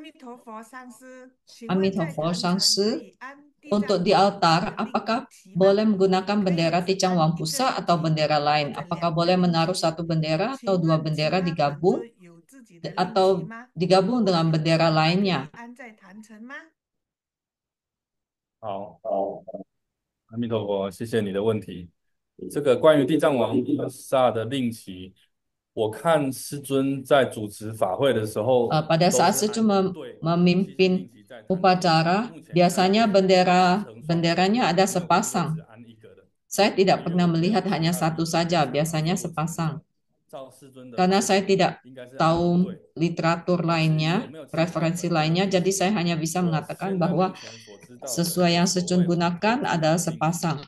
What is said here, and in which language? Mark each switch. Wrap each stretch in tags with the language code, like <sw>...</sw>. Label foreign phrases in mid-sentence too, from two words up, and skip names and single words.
<id>Amitabha Sangsi, untuk di altar, apakah boleh menggunakan bendera Ticang Wampusa atau bendera lain? Apakah boleh menaruh satu bendera atau dua bendera digabung? Atau digabung dengan bendera lainnya?</id> <zh>好，阿弥陀佛，谢谢你的问题。这个关于地藏王菩萨的令旗，我看师尊在主持法会的时候，</zh> <id>pada saat Secun memimpin upacara, biasanya benderanya ada sepasang. Saya tidak pernah melihat hanya satu saja, biasanya sepasang. karena saya tidak tahu literatur lainnya, referensi lainnya, jadi saya hanya bisa mengatakan bahwa sesuai yang Secun gunakan adalah sepasang.</id>